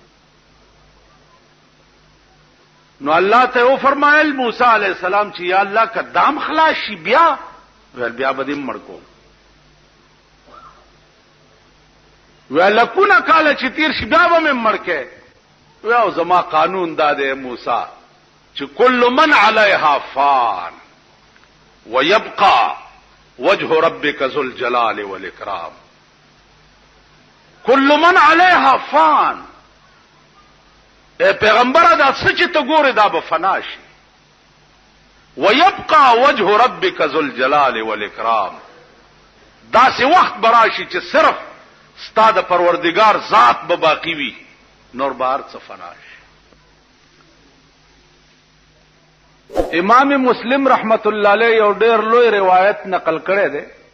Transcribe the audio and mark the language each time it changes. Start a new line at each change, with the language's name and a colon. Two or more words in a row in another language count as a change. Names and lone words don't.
Pashto: نو الله ته وفرمایل موسی
Arabic: علیہ السلام
Pashto: چې یا الله که دام خلاص شي بیا ویل بیا به دې مړ کوم. ویل لکونه کاله چې تیر شي بیا به مې مړ کې. ویل زما قانون دا دی موسی چې
Arabic: کل من علیها فان ويبقى وجه ربك ذو الجلال والاکرام. کل من علیها فان.
Pashto: اے پیغمبر دا سچ ته ګوره دا به فنا شي.
Arabic: ويبقى وجه ربك ذو الجلال والاکرام.
Pashto: دا سی وخت براشي چې صرف ستا د پروردگار ذات به باقی وي نور بار څه فنا شي. امام مسلم
Arabic: رحمت الله علیه
Pashto: یو ډېر لوی روایت نقل کړی دی